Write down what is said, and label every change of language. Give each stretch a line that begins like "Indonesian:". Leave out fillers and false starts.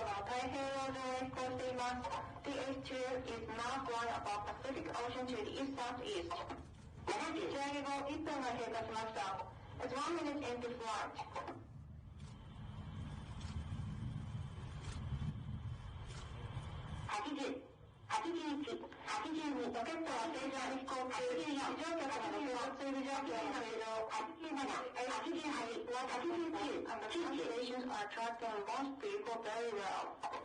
English: The H-IIA is now going above Pacific Ocean to the east-southeast.
Japanese: 打ち上げ後1分が経過しました。
English: It's 1 minute into flight.
Japanese: 80、81、82、ロケットは正常に飛行中。地上客の録画ツール状況の正常。 87、88、89、
English: Stations are tracking launch vehicle very well.